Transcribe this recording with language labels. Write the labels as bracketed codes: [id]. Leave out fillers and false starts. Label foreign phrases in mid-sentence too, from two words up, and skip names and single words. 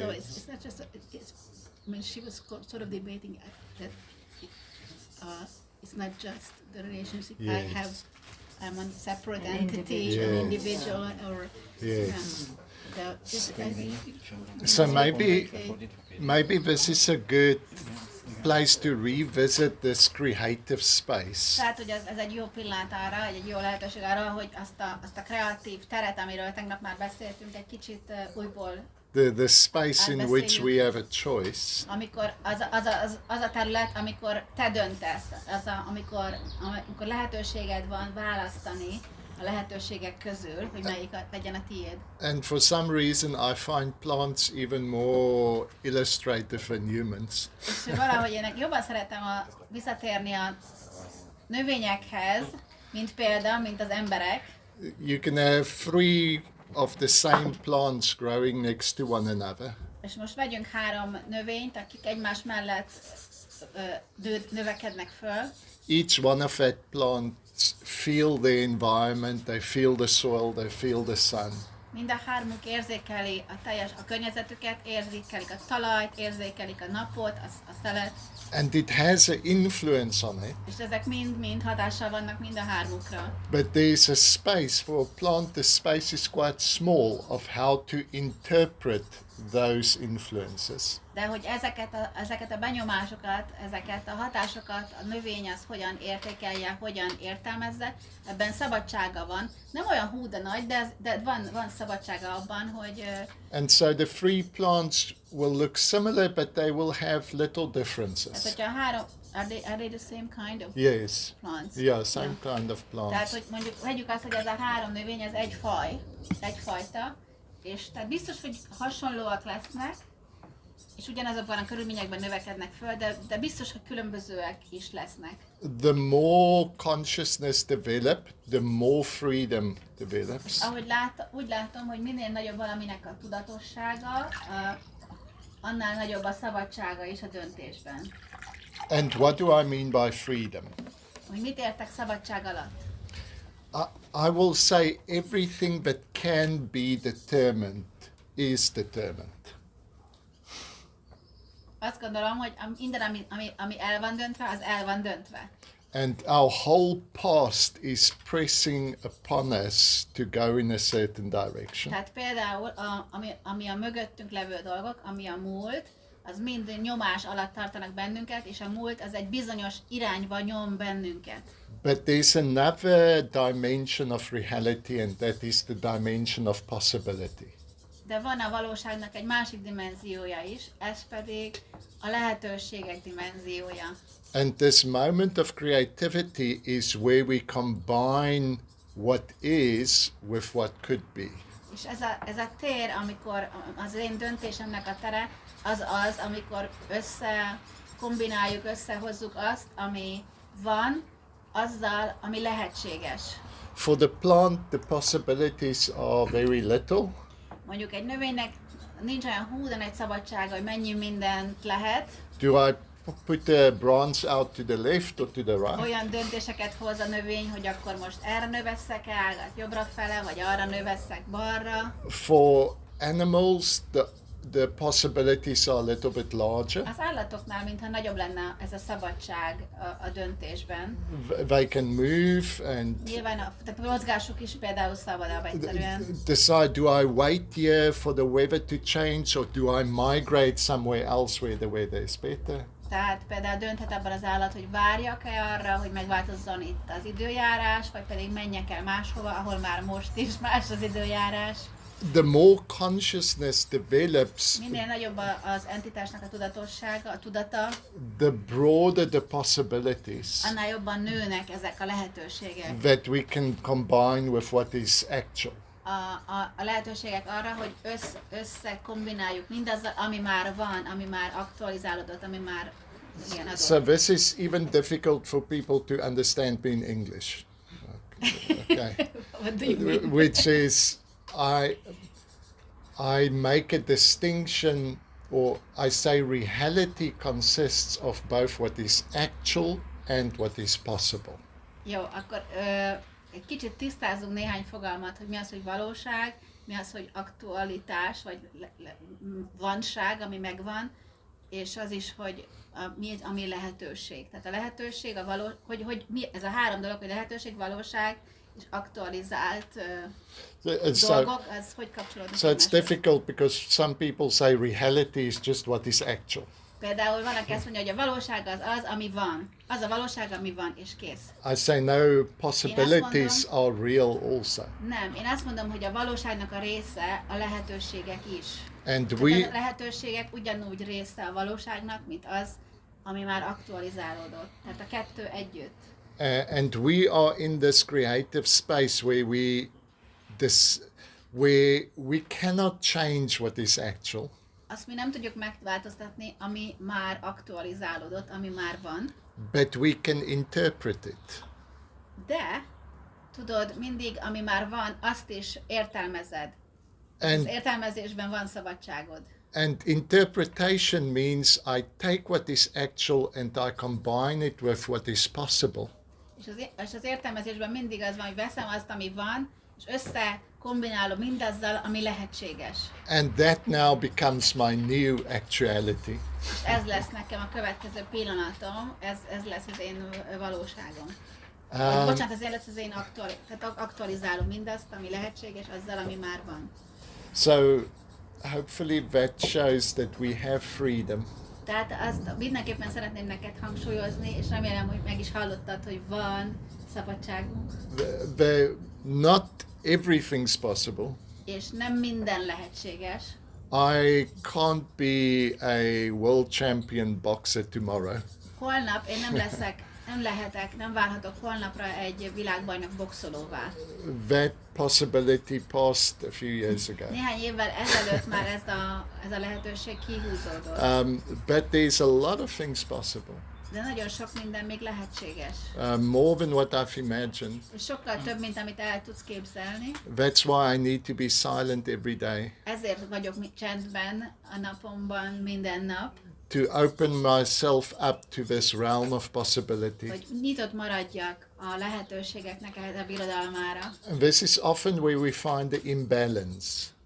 [en] so it's not just, I mean, she was sort of debating that it's not just the relationship Yes. I'm a separate entity, an individual, or Yes. so So maybe this is a good place to revisit this creative space. [hu] Tehát, hogy ez egy jó pillanat arra, egy jó lehetőség arra, hogy azt a kreatív teret, amiről tegnap már beszéltünk, egy kicsit újból [en] The space in which we have a choice. [hu] amikor az a terület, amikor te döntesz, amikor lehetőséged van választani a lehetőségek közül, hogy melyik legyen a tiéd. [en] And for some reason I find plants even more illustrative than humans. [hu] És valahogy én jobban szeretem visszatérni a növényekhez, mint az emberek. [en] You can have 3 of the same plants growing next to one another. [hu] És most vegyünk 3 növényt, akik egymás mellett növekednek föl. [en] Each one of that plants feel the environment, they feel the soil, they feel the sun. [hu] Mind a 3-uk érzékeli a környezetüket, érzékelik a talajt, érzékelik a napot, a szelet. [en] And it has an influence on it. [hu] És ezek mind hatással vannak mind a 3-ukra. [en] But there's a space for a plant, the space is quite small of how to interpret those influences. [hu] De hogy ezeket a benyomásokat, ezeket a hatásokat a növény az hogyan értékelje, hogyan értelmezze, ebben szabadsága van. Nem olyan hú de nagy, de van szabadsága abban, hogy... [en] And so the 3 plants will look similar, but they will have little differences. [hu] Tehát, hogyha a 3, [en] are they the same kind of Yes. plants? Yeah, same kind of plants. [hu] Tehát, hogy mondjuk vegyük azt, hogy ez a 3 növény, ez egyfajta, és tehát biztos, hogy hasonlóak lesznek, és ugyanazokban a körülményekben növekednek föl, de biztos, hogy különbözőek is lesznek. [en] The more consciousness develop, the more freedom develops. [hu] Ahogy úgy látom, hogy minél nagyobb valaminek a tudatossága, annál nagyobb a szabadsága is a döntésben. [en] And what do I mean by freedom? [hu] Hogy mit értek szabadság alatt? [en] I will say everything that can be determined is determined. [hu] Azt gondolom, hogy minden, ami el van döntve, az el van döntve. [en] And our whole past is pressing upon us to go in a certain direction. [hu] Tehát például, ami a mögöttünk levő dolgok, ami a múlt, az mind nyomás alatt tartanak bennünket, és a múlt az egy bizonyos irányba nyom bennünket. [en] But there's another dimension of reality, and that is the dimension of possibility. [hu] De van a valóságnak egy másik dimenziója is, ez pedig a lehetőségek dimenziója. [en] And this moment of creativity is where we combine what is with what could be. [hu] És ez a tér, amikor az én döntésemnek a tere, az, amikor kombináljuk, összehozzuk azt, ami van, azzal, ami lehetséges. [en] For the plant, the possibilities are very little. [hu] Mondjuk egy növénynek nincs olyan hú, de nagy szabadsága, hogy mennyi mindent lehet. [en] Do I put the branch out to the left or to the right? [hu] Olyan döntéseket hoz a növény, hogy akkor most erre növesszek el, jobbra fele, vagy arra növesszek balra. [en] For animals, the possibilities are a little bit larger. [hu] Az állatoknál, mintha nagyobb lenne ez a szabadság a döntésben. [en] They can move and [hu] Nyilván tehát a mozgásuk is például szabadabb egyszerűen. [en] decide, do I wait here for the weather to change or do I migrate somewhere else where the weather is better? [hu] Tehát például dönthet abban az állat, hogy várjak-e arra, hogy megváltozzon itt az időjárás, vagy pedig menjek el máshova, ahol már most is más az időjárás. [en] The more consciousness develops, [hu] Minél nagyobb az entitásnak a tudatossága, a tudata, [en] the broader the possibilities [hu] annál jobban nőnek ezek a lehetőségek. [en] that we can combine with what is actual. [hu] A lehetőségek arra, hogy összekombináljuk mindazzal, ami már van, ami már aktualizálódott, ami már ilyen adott. [en] So this is even difficult for people to understand me in English. Okay. What do you mean? Which is I make a distinction, or I say reality consists of both what is actual and what is possible. [hu] Jó, akkor egy kicsit tisztázunk néhány fogalmat, hogy mi az, hogy valóság, mi az, hogy aktualitás, vagy vanság, ami megvan, és az is, hogy mi az, ami lehetőség. Tehát a lehetőség, hogy mi ez a három dolog, hogy lehetőség, valóság és aktualizált dolgok, az hogy kapcsolódnak [en] So it's difficult because some people say reality is just what is actual. [hu] Például van, aki azt mondja, hogy a valóság az, ami van. Az a valóság, ami van, és kész. [en] I say no, possibilities are real also. [hu] Nem, én azt mondom, hogy a valóságnak a része a lehetőségek is. [en] And [hu] A [en] we [hu] lehetőségek ugyanúgy része a valóságnak, mint az, ami már aktualizálódott. Tehát a kettő együtt. [en] and we are in this creative space where we cannot change what is actual. [hu] Azt mi nem tudjuk megváltoztatni, ami már aktualizálódott, ami már van. [en] But we can interpret it. [hu] De, tudod, mindig, ami már van, azt is értelmezed. Az [en] And [hu] értelmezésben van szabadságod. [en] and interpretation means I take what is actual and I combine it with what is possible. [hu] És az értelmezésben mindig az van, hogy veszem azt, ami van, és összekombinálom mindazzal, ami lehetséges. [en] And that now becomes my new actuality. [hu] És ez lesz nekem a következő pillanatom, ez lesz az én valóságom. Bocsánat, ez lesz az én tehát aktualizálom mindazt, ami lehetséges, azzal, ami már van. [en] So hopefully that shows that we have freedom. [hu] Tehát azt mindenképpen szeretném neked hangsúlyozni, és remélem, hogy meg is hallottad, hogy van szabadságunk. [en] Not everything's possible. [hu] És nem minden lehetséges. [en] I can't be a world champion boxer tomorrow. [hu] Holnap én nem válhatok holnapra egy világbajnok boxolóvá. [en] That possibility passed a few years ago. [hu] Néhány évvel ezelőtt már ez a lehetőség kihúzódott. [en] But there's a lot of things possible. [hu] De nagyon sok minden még lehetséges. [en] More than what I've imagined. [hu] És sokkal több, mint amit el tudsz képzelni. [en] That's why I need to be silent every day. [hu] Ezért vagyok csendben a napomban minden nap. [en] To open myself up to this realm of possibility. [hu] Hogy nyitott maradjak a lehetőségeknek a birodalmára. [en] And this is often where we find the imbalance.